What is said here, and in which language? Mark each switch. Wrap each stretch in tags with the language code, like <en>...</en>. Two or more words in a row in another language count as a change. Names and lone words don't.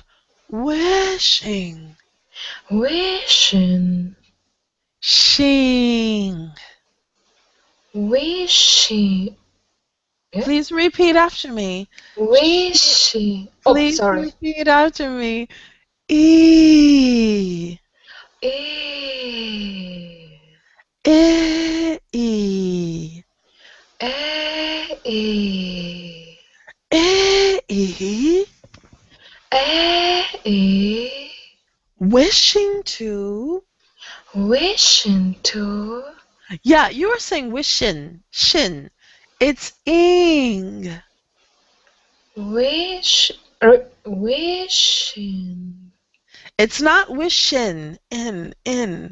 <en>Wishing. wishing, Shing. wishing, yeah, Please repeat after me. wishing. Oh, Please sorry. repeat after me. E. E, E. E. e, E. e, Wishing to. wishing to Yeah, you were saying wishing. Shin. It's ing. wish, wishing. It's not wishing. In.</en>